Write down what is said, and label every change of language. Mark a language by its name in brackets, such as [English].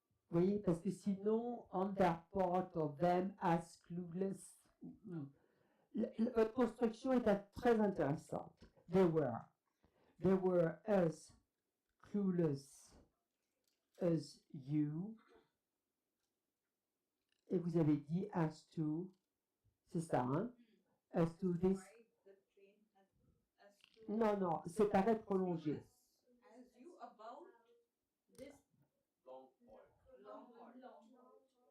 [French] Vous voyez, parce que sinon, [English] on their part of them as clueless. [French] Votre construction est très intéressante. [English] They were as clueless as you. [French] Et vous avez dit as to, c'est ça, hein? [English] As to this. Why the train had as to [French] Non, non, c'est arrêt prolongé. [English] as you about this long haul. long haul.